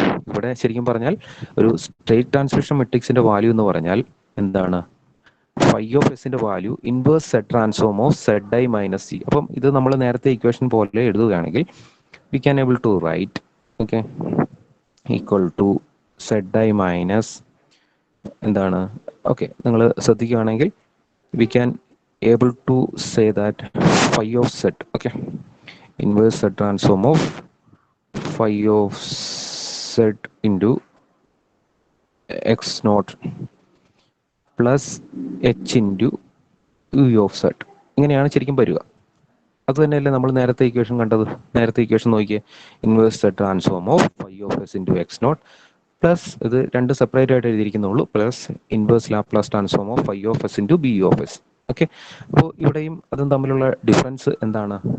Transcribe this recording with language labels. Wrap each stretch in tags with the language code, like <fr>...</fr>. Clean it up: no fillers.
<ml>ഇവിടെ ശരിക്കും പറഞ്ഞാൽ ഒരു സ്റ്റേറ്റ് ട്രാൻസ്മിഷൻ മെട്രിക്സിന്റെ വാല്യൂ എന്ന് പറഞ്ഞാൽ എന്താണ്?</ml> <en>Phi of എസിന്റെ value inverse Z transform of Z I minus G.</en> <ml>അപ്പം ഇത് നമ്മൾ നേരത്തെ ഇക്വേഷൻ പോലെ എഴുതുകയാണെങ്കിൽ</ml> <en>we can able to write okay equal to Z I minus</en> <ml>എന്താണ്? ഓക്കെ, നിങ്ങൾ ശ്രദ്ധിക്കുകയാണെങ്കിൽ</ml> <en>we can able to say that phi of z, okay, inverse z transform of phi of z into x naught plus h into u of z.</en> <ml>ഇങ്ങനെയാണ് ശരിക്കും വരിക. അത് തന്നെയല്ലേ നമ്മൾ നേരത്തെ ഇക്വേഷൻ കണ്ടത്? നേരത്തെ ഇക്വേഷൻ നോക്കിയേ, inverse z transform of</ml> <en>phi of s into x naught</en> <ml>plus ഇത് രണ്ട് സെപ്പറേറ്റ് ആയിട്ട് എഴുതിയിരിക്കുന്നുള്ളൂ, plus inverse Laplace transform of phi of S into B of S. Okay, അപ്പോൾ ഇവിടെയും അതും തമ്മിലുള്ള ഡിഫറൻസ് എന്താണ്?</ml>